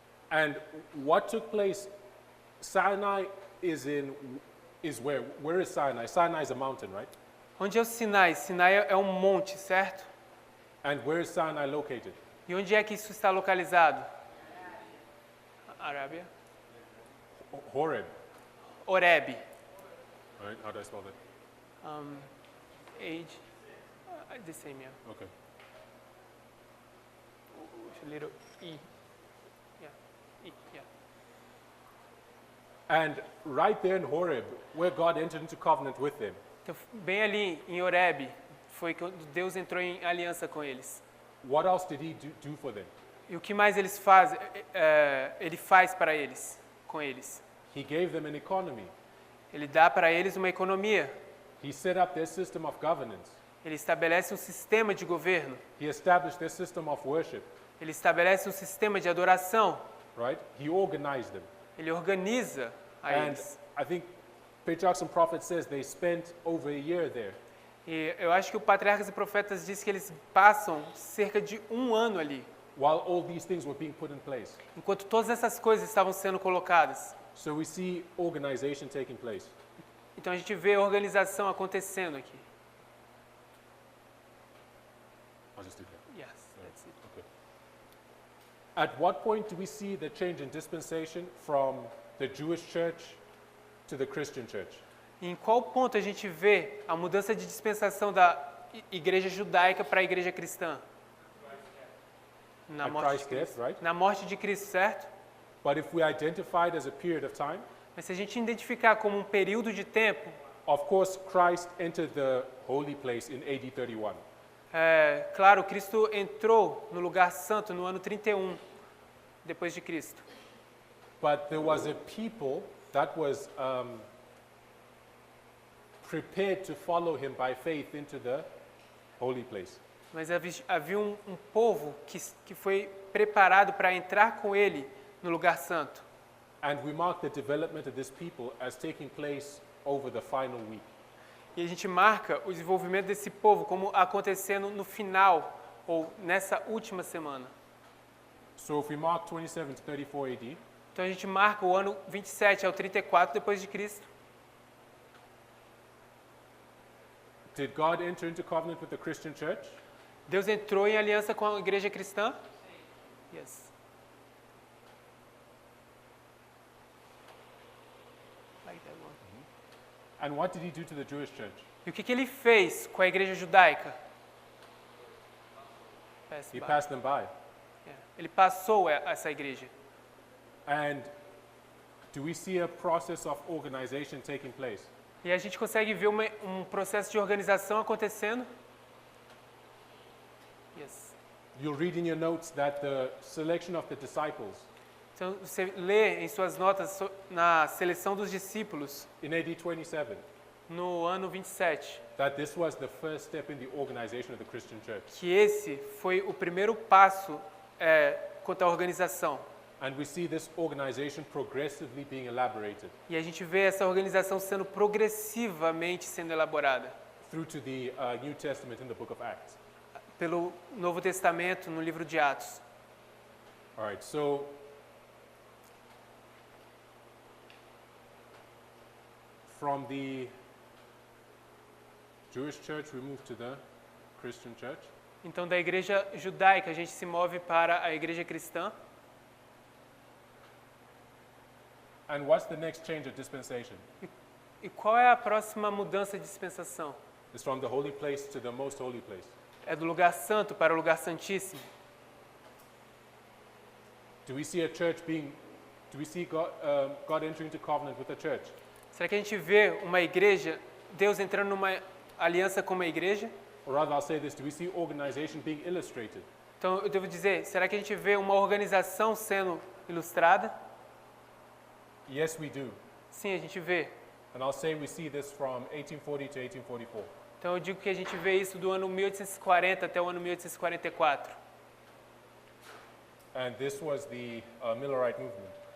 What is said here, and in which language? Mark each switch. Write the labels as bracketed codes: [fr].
[en] And what took place? Sinai is where? Where is Sinai? Sinai is a mountain, right? [pt] Onde é o Sinai? Sinai é um monte, certo? [en] And where is Sinai located? [pt] E onde é que isso está localizado? Arábia. Horeb. Horeb. [en] All right. How do I spell that? Age. The same, yeah. Okay. Little E. Yeah. E, yeah. And right there in Horeb, where God entered into covenant with them, [pt] Então, bem ali em Horeb, foi que Deus entrou em aliança com eles. [en] what else did He do for them? [pt] E o que mais eles fazem? Ele faz para eles, com eles. [en] He gave them an economy. [pt] Ele dá para eles uma economia. [en] He set up their system of governance. [pt] Ele estabelece um sistema de governo. [en] He established their system of worship, [pt] Ele estabelece um sistema de adoração. [en] right? He organized them. [pt] Ele organiza a [en] And [pt] eles. [en] I think Patriarchs and Prophets says they spent over a year there. [pt] E eu acho que o Patriarcas e Profetas diz que eles passam cerca de 1 ano ali, [en] While all these things were being put in place. [pt] enquanto todas essas coisas estavam sendo colocadas. [en] So we see organization taking place. [pt] Então a gente vê a organização acontecendo aqui. [en] I'll just do that. Yes, that's it. Okay. At what point do we see the change in dispensation from the Jewish church to the Christian church? [pt] E em qual ponto a gente vê a mudança de dispensação da igreja judaica para a igreja cristã? Na [en] At [pt] morte de [en] Christ's death, [pt] Cristo. [en] right? [pt] Na morte de Cristo, certo? [en] But if we identify it as a period of time, [pt] Mas se a gente identificar como um período de tempo, [en] of course, Christ entered the holy place in AD 31. [pt] claro, Cristo entrou no lugar santo no ano 31 depois de Cristo. [en] But there was a people that was prepared to follow him by faith into the holy place. [pt] Mas havia um povo que foi preparado para entrar com ele no lugar santo. [en] And we mark the development of this people as taking place over the final week. [pt] E a gente marca o desenvolvimento desse povo como acontecendo no final ou nessa última semana. [en] So if we mark 27 to 34 AD, [pt] Então a gente marca o ano 27 ao 34 depois de Cristo. [en] did God enter into covenant with the Christian church? [pt] Deus entrou em aliança com a igreja cristã? [en] Yes. Like that one. And what did he do to the Jewish church? [pt] E o que ele fez com a igreja judaica? [en] He passed them by. [pt] Ele passou essa igreja. [en] And do we see a process of organization taking place? [pt] E a gente consegue ver um processo de organização acontecendo? [en] Yes. You'll read in your notes that the selection of the disciples [pt] Então, você lê em suas notas na seleção dos discípulos, [en] in AD 27, [pt] no ano 27, [en] that this was the first step in the organization of the Christian church. [pt] que esse foi o primeiro passo quanto à organização. [en] And we see this organization progressively being elaborated [pt] E a gente vê essa organização sendo progressivamente sendo elaborada [en] through to the New Testament in the book of Acts. [pt] pelo Novo Testamento no livro de Atos. [en] All right, so from the Jewish church, we move to the Christian church. [pt] Então, da igreja judaica, a gente se move para a igreja cristã. [en] And what's the next change of dispensation? [pt] E qual é a próxima mudança de dispensação? [en] It's from the holy place to the most holy place. [pt] É do lugar santo para o lugar santíssimo. [en] Do we see a church being, do we see God entering into covenant with the church? [pt] Será que a gente vê uma igreja, Deus entrando numa aliança com uma igreja? [en] Or rather, I'll say this, do we see organization being illustrated? [pt] Então, eu devo dizer, será que a gente vê uma organização sendo ilustrada? [en] Yes, we do. [pt] Sim, a gente vê. [en] And I'll say we see this from 1840 to 1844. [pt] Então, eu digo que a gente vê isso do ano 1840 até o ano 1844. [en] And this was the Millerite movement.